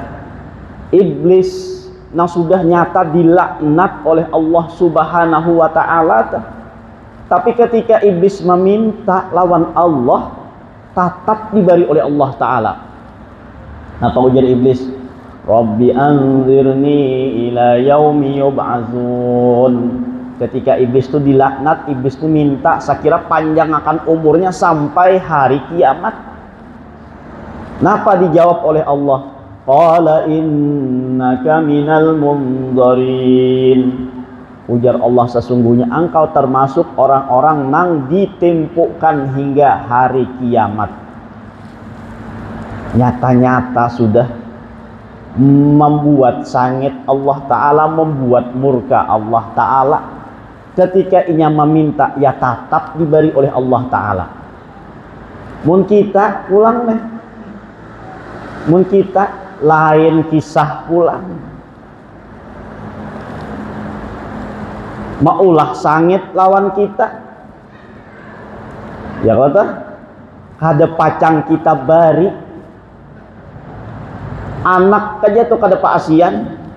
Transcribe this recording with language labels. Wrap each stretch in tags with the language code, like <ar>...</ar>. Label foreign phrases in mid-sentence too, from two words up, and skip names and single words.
<bjn>Iblis nang sudah nyata dilaknat oleh Allah</bjn> <ar>سبحانه وتعالى</ar> <bjn>tuh.</bjn> <id>Tapi ketika iblis meminta lawan Allah tetap diberi oleh Allah Ta'ala.</id> <bjn>Apa ujar iblis?</bjn> <ar>رب أنظرني إلى يوم يبعثون.</ar> <id>Ketika iblis itu dilaknat, iblis itu minta sekira panjang akan umurnya sampai hari kiamat.</id> <bjn>Napa dijawab oleh Allah?</bjn> <ar>قال إنك من المنظرين.</ar> <bjn>Ujar Allah,</bjn> <id>sesungguhnya engkau termasuk orang-orang nang ditimpukan hingga hari kiamat. Nyata-nyata sudah membuat sangit Allah Ta'ala, membuat murka Allah Ta'ala. Ketika ia meminta, ya tetap diberi oleh Allah Ta'ala.</id> <bjn>Mun kita pulang nih, mun kita lain kisah pulang. Maulah sangit lawan kita, ya kata kada pacang kita bari anak aja tuh kada paasian.</bjn>